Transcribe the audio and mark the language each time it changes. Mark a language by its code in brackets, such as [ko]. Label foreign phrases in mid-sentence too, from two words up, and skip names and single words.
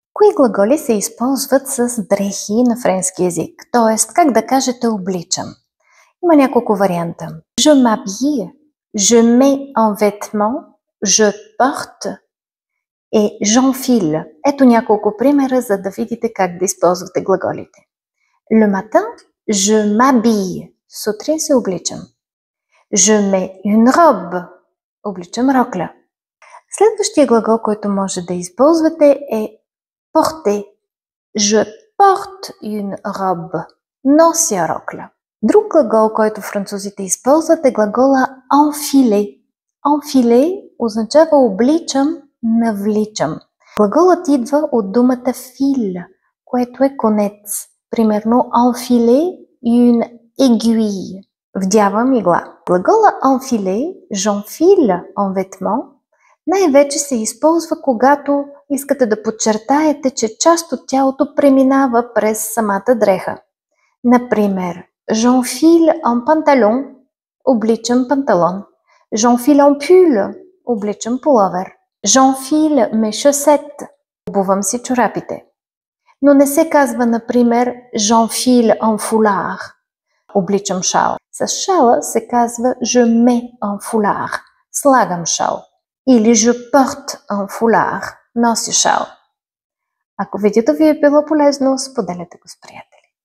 [bg] Кои глаголи се използват с дрехи на френски език? Тоест, как да кажете обличам? Има няколко варианта. [fr] Je m'habille, je mets un vêtement, je porte et j'enfile. [bg] Ето няколко примера, за да видите как да използвате глаголите. [fr] Le matin, je m'habille. [bg] Сутрин се обличам. [fr] Je mets une robe. [bg] Обличам рокля. Следващия глагол, който може да използвате е porter. [fr] Je porte une robe. [bg] Нося рокля. Друг глагол, който французите използват, е глагола enfiler. Enfiler означава обличам, навличам. Глаголът идва от думата fil, което е конец. Примерно [fr] enfiler une aiguille. [bg] Вдявам игла. Глагола [fr] enfiler, j'enfile un vêtement, [bg] най-вече се използва, когато искате да подчертаете, че част от тялото преминава през самата дреха. Например, [fr] j'enfile un pantalon, [bg] обличам панталон. [fr] J'enfile un pull, [bg] обличам пуловер. [fr] J'enfile mes chaussettes, [bg] обувам си чорапите. Но не се казва, например, [fr] j'enfile un foulard, [bg] обличам шал. С шала се казва [fr] je mets un foulard, [bg] слагам шал. Или [fr] je porte un foulard, [bg] нося шал. Ако видеото ви е било полезно, споделете го с приятели.